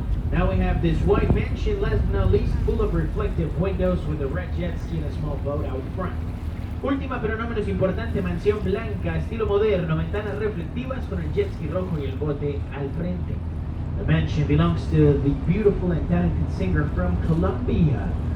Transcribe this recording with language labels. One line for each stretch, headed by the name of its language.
English: Now we have this white mansion, last but not least, full of reflective windows with a red jet ski and a small boat out front.
Spanish: Última pero no menos importante, mansión blanca, estilo moderno, ventanas reflectivas con el jet ski rojo y el bote al frente.
English: The mansion belongs to the beautiful and talented singer from Colombia.